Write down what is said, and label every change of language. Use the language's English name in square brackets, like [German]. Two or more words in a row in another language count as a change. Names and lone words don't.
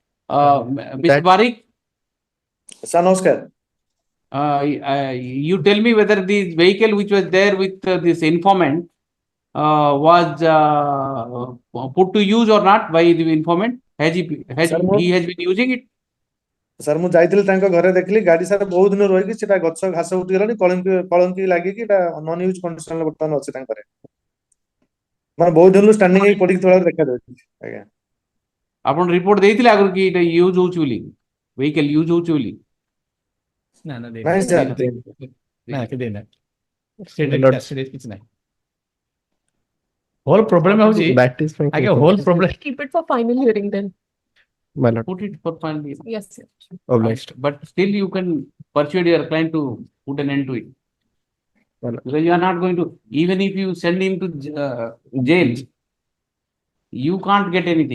[English] Mr. Barik, Sir, namaskar. you tell me whether the vehicle which was there with this informant was put to use or not by the informant. He has been using it? [Odia] ସାର୍ ମୁଁ ଯାଇଥିଲି ତାଙ୍କ ଘରେ ଦେଖିଲି ଗାଡି ସାର୍ ବହୁତ ଦିନ ରହିକି ସେଟା ଗଛ ଘାସ ଉଠିଗଲାଣି କଳଙ୍କି ଲାଗିକି ଏଟା ନନ୍ ୟୁଜ୍ କଣ୍ଡିସନରେ ବର୍ତ୍ତମାନ ଅଛି ତାଙ୍କ ଘରେ ମାନେ ବହୁତ ଦିନରୁ ଷ୍ଟାଣ୍ଡିଂ ହେଇକି ପଡିକି ଥିବାର ଦେଖାଯାଉଛି ଆଜ୍ଞା ଆପଣ ରିପୋର୍ଟ ଦେଇଥିଲେ ଆଗରୁ କି ଏଟା ୟୁଜ୍ ହଉଛି ବୋଲି ଭେହିକଲ ୟୁଜ୍ ହଉଛି ବୋଲି ନାଇଁ ସାର୍ କିଛି ନାହିଁ [English] whole problem [Odia] ହଉଛି [English] That is my [Odia] ଆଜ୍ଞା [English] whole problem Keep it for final hearing then. My lord. put it for final hearing. Yes, sir. Obliged. But still you can persuade your client to put an end to it. My lord. Because you are not going to, even if you send him to jail, you can't get anything.